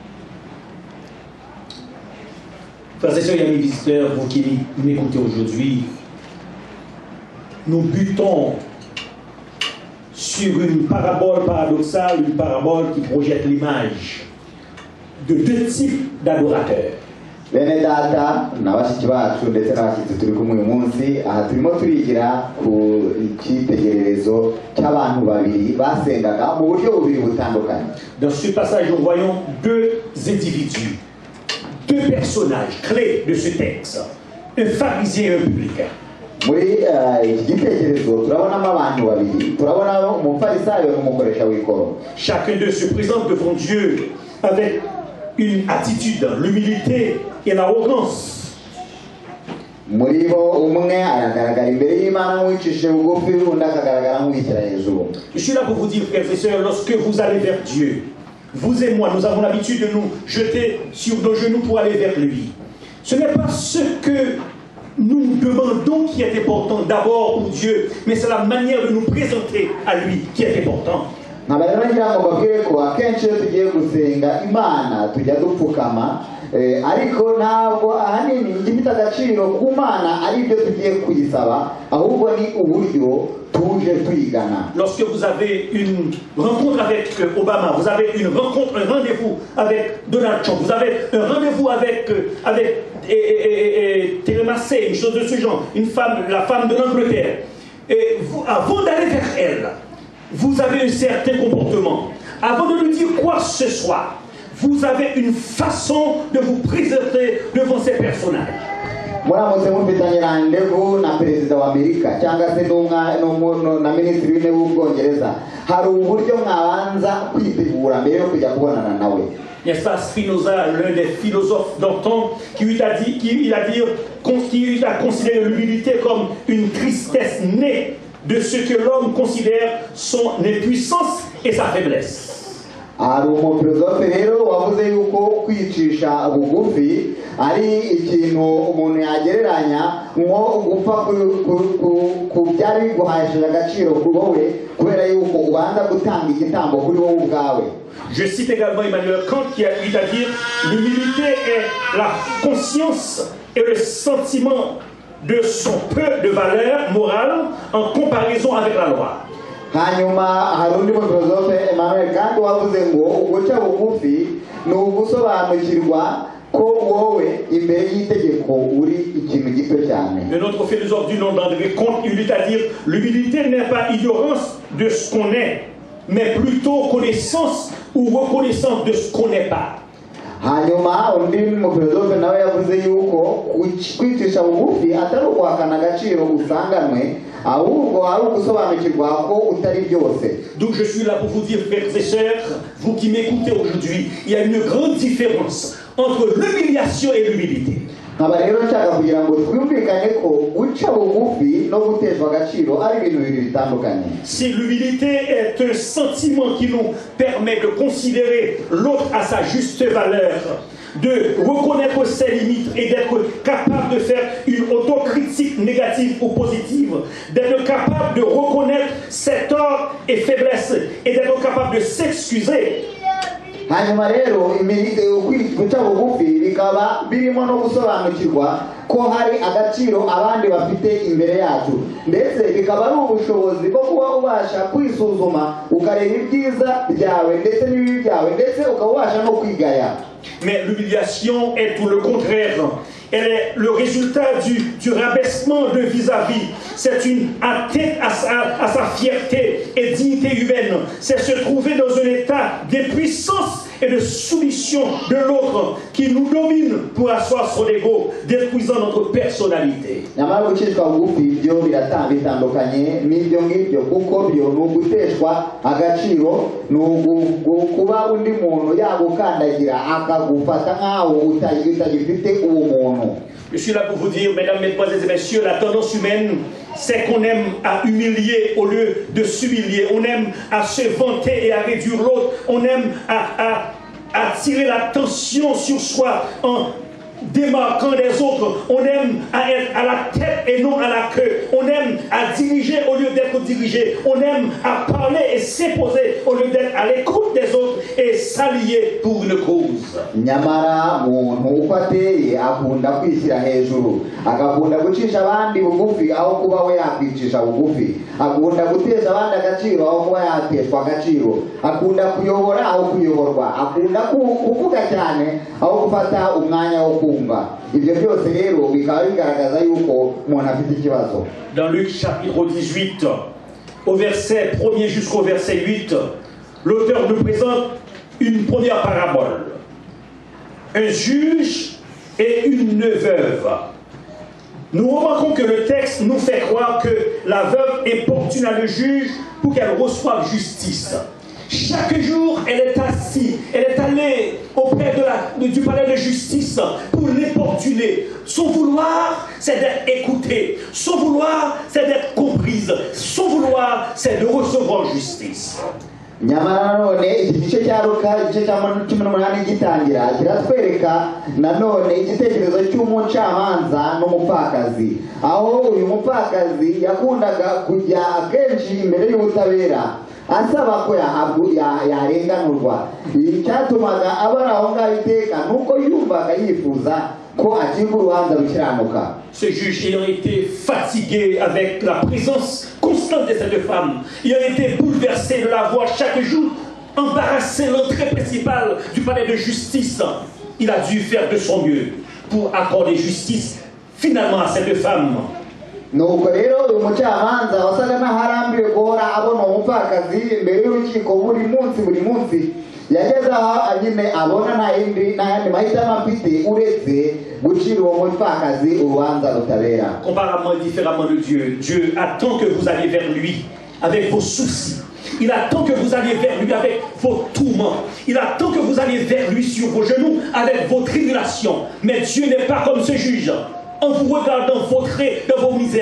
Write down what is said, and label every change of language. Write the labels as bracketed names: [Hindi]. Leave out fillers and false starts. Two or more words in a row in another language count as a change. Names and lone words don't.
[French] Frères et sœurs et amis visiteurs, vous qui m'écoutez aujourd'hui, nous butons sur une parabole paradoxale, une parabole qui projette l'image de 2 types d'adorateurs. [Kinyarwanda] Bene data n'abashiki bacu ndetse n'abashyitsi turi kumwe uyu munsi, aha turimo turigira ku icyitegererezo cy'abantu babiri basengaga mu buryo bubiri butandukanye. [French] Dans ce passage, nous voyons 2 individus, 2 personnages clés de ce texte, un pharisien et un publicain. [Kinyarwanda] Muri iki gitekerezo turabonamo abantu babiri, turabona umufarisayo n'umukoresha w'ikoro. [French] Chacun d'eux se présente devant Dieu avec une attitude, l'humilité et l'arrogance. [Kinyarwanda] Muri bo umwe aragaragara imbere y'Imana nk'uwicishije bugufi, undi akagaragara nk'uwishyira hejuru. [French] Je suis là pour vous dire, frères et sœurs, lorsque vous allez vers Dieu, vous et moi, nous avons l'habitude de nous jeter sur nos genoux pour aller vers lui. Ce n'est pas ce que nous demandons qui est important d'abord pour Dieu, mais c'est la manière de nous présenter à lui qui est important. [Kinyarwanda] Ntabwo ngira ngo mbabwire ko akenshi iyo tugiye gusenga Imana tujya dupfukama, ariko ntabwo ahanini igifite agaciro ku Mana ari ibyo tugiye kuyisaba, ahubwo ni uburyo tuje tuyigana. [French] Lorsque vous avez une rencontre avec Obama, vous avez une rencontre, un rendez-vous avec Donald Trump, vous avez un rendez-vous avec Theresa May, une chose de ce genre, une femme, la femme de l'Angleterre, et vous, avant d'aller vers elle, vous avez un certain comportement. Avant de lui dire quoi que ce soit, vous avez une façon de vous présenter devant ces personnages. [Kinyarwanda] Muramutse mufitanye randevu na perezida wa Amerika cyangwa se na minisitiri w'intebe w'Ubwongereza, hari uburyo mwabanza kwitegura mbere yo kujya kubonana nawe. [French] N'est-ce pas Spinoza, l'un des philosophes d'antan, qui a considéré l'humilité comme une tristesse née de ce que l'homme considère son impuissance et sa faiblesse. [Kinyarwanda] Hari umufilozofe rero wavuze yuko kwicisha bugufi ari ikintu umuntu yagereranya nko gupfa ku byari biguhesheje agaciro kuri wowe kubera yuko ubanza gutanga igitambo kuri wowe ubwawe. [French] Je cite également Emmanuel Kant qui a eu à dire: l'humilité est la conscience et le sentiment de son peu de valeur morale en comparaison avec la loi. [Kinyarwanda] Hanyuma hari undi mufilozofe Emmanuel Kant wavuze ngo uguca bugufi ni ugusobanukirwa ko wowe imbere y'itegeko uri ikintu gito cyane. [French] Un autre philosophe du nom d'André Comte, il lui a dit: l'humilité n'est pas ignorance de ce qu'on est, mais plutôt connaissance ou reconnaissance de ce qu'on n'est pas. [Kinyarwanda] hanyuma undi mufilozofe nawe yavuze yuko kwicisha bugufi atari uguhakana agaciro usanganwe ahubwo ari ugusobanukirwa ko utari byose. [French] Donc je suis là pour vous dire, frères et sœurs, vous qui m'écoutez aujourd'hui, il y a une grande différence entre l'humiliation et l'humilité. [Kinyarwanda] nkaba rero nshaka kugira ngo twumvikane ko guca bugufi no guteshwa agaciro ari ibintu bibiri bitandukanye. [French] Si l'humilité est un sentiment qui nous permet de considérer l'autre à sa juste valeur, de reconnaître ses limites et d'être capable de faire une autocritique négative ou positive, d'être capable de reconnaître ses torts et faiblesses et d'être capable de s'excuser. [Kinyarwanda] hanyuma rero guca bugufi bikaba birimo no gusobanukirwa ko hari agaciro abandi bafite imbere yacu, ndetse bikaba ari ubushobozi bwo kuba ubasha kwisuzuma ukareba ibyiza byawe ndetse n'ibibi byawe ndetse ukaba ubasha no kwigaya. [French] Mais l'humiliation est tout le contraire. Elle est le résultat du rabaissement de vis-à-vis. C'est une atteinte à sa fierté et dignité humaine. C'est se trouver dans un état d'impuissance et de soumission de l'autre qui nous domine pour asseoir son ego, détruisant notre personnalité. [Kinyarwanda] nyamara gucishwa bugufi byo bitandukanye n'ibyo ngibyo, kuko byo ni uguteshwa agaciro, ni kuba undi muntu yagukandagira akagufata nk'aho utagifite uwo muntu. [French] Je suis là pour vous dire, mesdames, mesdemoiselles et messieurs, la tendance humaine, c'est qu'on aime à humilier au lieu de s'humilier. On aime à se vanter et à réduire l'autre. On aime à attirer l'attention sur soi en démarquant les autres. On aime à être à la tête et non à la queue. On aime à diriger au lieu d'être dirigé. On aime à parler et s'imposer au lieu d'être à l'écoute des autres et s'allier pour une cause. [Kinyarwanda] nyamara muntu uko ateye akunda kwishyira hejuru, agakunda gucisha abandi bugufi aho kuba we yakwicisha bugufi, akunda gutesha abandi agaciro aho kuba yateshwa agaciro, akunda kuyobora aho kuyoborwa, akunda kuvuga cyane aho gufata umwanya wo kumva. Ibyo byose rero bikaba bigaragaza yuko umuntu afite ikibazo. [French] Dans Luc chapitre 18, au verset 1er jusqu'au verset 8, l'auteur nous présente une première parabole. Un juge et une veuve. Nous remarquons que le texte nous fait croire que la veuve importune le juge pour qu'elle reçoive justice. Chaque jour, elle est assise, elle est allée auprès du palais de justice pour l'importuner. Son vouloir, c'est d'être écoutée. Son vouloir, c'est d'être comprise. Son vouloir, c'est de recevoir justice. [Kinyarwanda] nyamara nanone iki gice cya Luka igice cya 18 gitangira kiratwereka nanone igitekerezo cy'umucamanza n'umupfakazi, aho uyu mupfakazi yakundaga kujya akenshi imbere y'ubutabera asaba ko yarenganurwa. Icyatumaga abari aho ngaho iteka nuko yumvaga yifuza ko acibwa urubanza rukiranuka. [French] Ce juge ayant été fatigué avec la présence constante de cette femme, il a été bouleversé de la voir chaque jour embarrasser l'entrée principale du palais de justice. Il a dû faire de son mieux pour accorder justice finalement à cette femme. [Kinyarwanda] nuko rero uyu mucamanza wasaga n'aharambiwe guhora abona umupfakazi imbere y'urukiko buri munsi yageze aho nyine abona nta yandi mahitamo afite uretse gucira uwo mupfakazi urubanza rutabera. [French] Comparément et différemment de Dieu, Dieu attend que vous alliez vers lui avec vos soucis. Il attend que vous alliez vers lui avec vos tourments. Il attend que vous alliez vers lui sur vos genoux avec vos tribulations. Mais Dieu n'est pas comme ce juge en vous regardant vautrer dans vos misères.